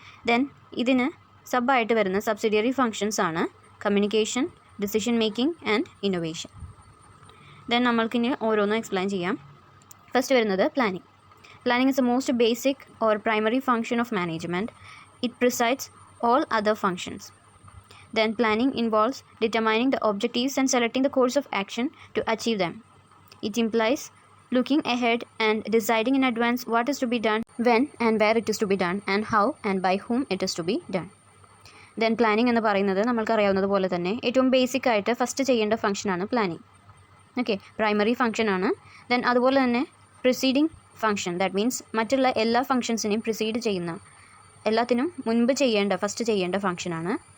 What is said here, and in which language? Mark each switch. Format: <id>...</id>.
<ml>Then ഇതിന് സബായിട്ട് വരുന്ന subsidiary functions ആണ് communication, decision making and innovation. Then നമ്മൾക്കിനി ഓരോന്നും എക്സ്പ്ലെയിൻ ചെയ്യാം. ഫസ്റ്റ് വരുന്നത് planning.</ml> <en>Planning is a most basic or primary function of management. It presides all other functions. Then planning involves determining the objectives and selecting the course of action to achieve them. It implies looking ahead and deciding in advance what is to be done, when and where it is to be done, and how and by whom it is to be done. Then planning</en> <ml>എന്ന് പറയുന്നത് നമ്മൾക്കറിയാവുന്നത് പോലെ തന്നെ ഏറ്റവും basic ആയിട്ട് first ചെയ്യേണ്ട ഫംഗ്ഷനാണ് planning. Okay, primary ഫംഗ്ഷനാണ്. Then അതുപോലെ തന്നെ പ്രിസീഡിങ് ഫംഗ്ഷൻ,</ml> <en>that means</en> <ml>മറ്റുള്ള എല്ലാ ഫംഗ്ഷൻസിനെയും പ്രിസീഡ് ചെയ്യുന്ന, എല്ലാത്തിനും മുൻപ് ഫസ്റ്റ് ചെയ്യേണ്ട ഫംഗ്ഷനാണ്.</ml>